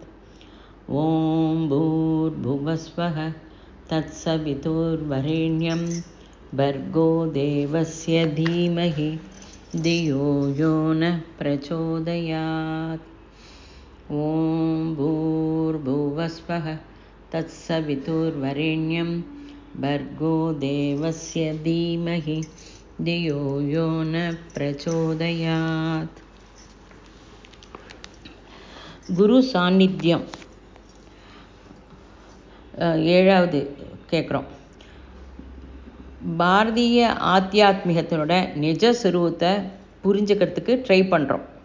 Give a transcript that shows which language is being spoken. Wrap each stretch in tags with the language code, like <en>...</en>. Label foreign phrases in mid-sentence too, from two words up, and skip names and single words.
<sa>ॐ भूर्भुवस्वः तत्सवितुर्वरेण्यं भर्गो देवस्य धीमहि धियो यो नः प्रचोदयात्। ॐ भूर्भुवस्वः तत्सवितुर्वरेण्यं भर्गो देवस्य धीमहि धियो यो न प्रचोदयात्.</sa> <ta>குரு சாநித்தியம் ஏழாவது கேட்குறோம். பாரதிய ஆத்தியாத்மிகத்தினோட நிஜ சுரூபத்தை புரிஞ்சுக்கிறதுக்கு ட்ரை பண்ணுறோம்.</ta>